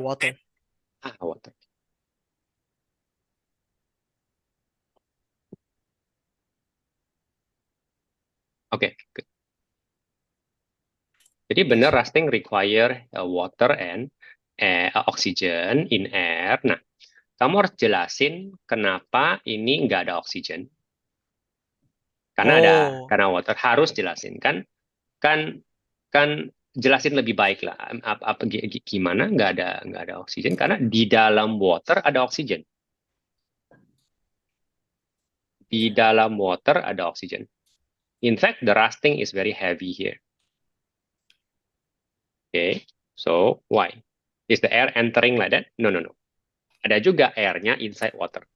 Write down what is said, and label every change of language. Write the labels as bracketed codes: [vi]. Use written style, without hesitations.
[en] Water. Okay, good. [id] Jadi benar [en] rusting require water and oxygen in air. [id] Nah, kamu harus jelasin kenapa ini nggak ada oksigen. Karena water harus jelasin kan jelasin lebih baik lah. Gimana nggak ada oksigen? Karena di dalam water ada oksigen. Di dalam water ada oksigen. [en] In fact, the rusting is very heavy here. Okay, so why? Is the air entering like that? No. [id] Ada juga airnya [en] inside water.